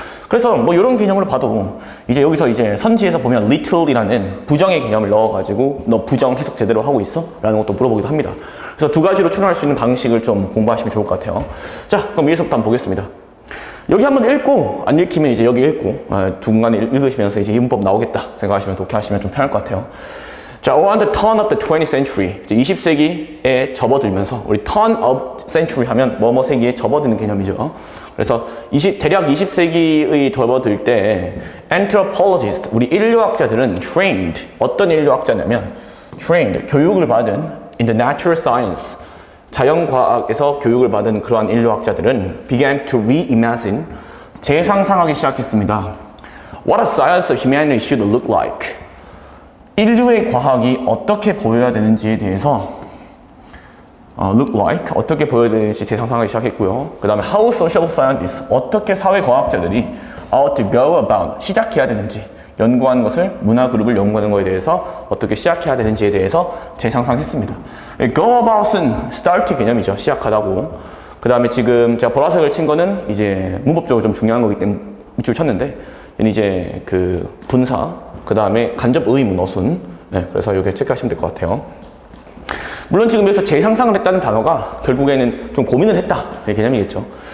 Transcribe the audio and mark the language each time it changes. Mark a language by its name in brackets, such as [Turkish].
[Korean] 그래서 뭐 이런 개념으로 봐도 이제 여기서 이제 선지에서 보면 little이라는 부정의 개념을 넣어가지고 너 부정 해석 제대로 하고 있어? 라는 것도 물어보기도 합니다. 그래서 2가지로 추론할 수 있는 방식을 좀 공부하시면 좋을 것 같아요. 자, 그럼 위에서부터 한번 보겠습니다. 여기 한번 읽고 안 읽히면 이제 여기 읽고 중간에 읽으시면서 이제 이분법 나오겠다 생각하시면 독해하시면 좀 편할 것 같아요. 자, [English] on the turn of the 20th century, [Korean] 20세기에 접어들면서, 우리 turn of century 하면 뭐뭐 세기에 접어드는 개념이죠. 그래서 대략 20세기의 접어들 때 anthropologist, 우리 인류학자들은 trained, 어떤 인류학자냐면 trained, 교육을 받은 [English] in the natural science, [Korean] 자연과학에서 교육을 받은 그러한 인류학자들은 [English] began to reimagine, [Korean] 재상상하기 시작했습니다. [English] What a science of humanity should look like. [Korean] 인류의 과학이 어떻게 보여야 되는지에 대해서 look like, 어떻게 보여야 되는지 재상상하기 시작했고요. 그 다음에 [English] how social scientists, [Korean] 어떻게 사회과학자들이 [English] ought to go about, [Korean] 시작해야 되는지, 연구하는 것을, 문화 그룹을 연구하는 것에 대해서 어떻게 시작해야 되는지에 대해서 재상상했습니다. go about은 start 개념이죠. 시작하다고. 그 다음에 지금 제가 보라색을 친 거는 이제 문법적으로 좀 중요한 거기 때문에 밑줄 쳤는데, 이제 그 분사, 그 다음에 간접 의문, 어순. 그래서 이렇게 체크하시면 될 것 같아요. 물론 지금 여기서 재상상을 했다는 단어가 결국에는 좀 고민을 했다. 이 개념이겠죠.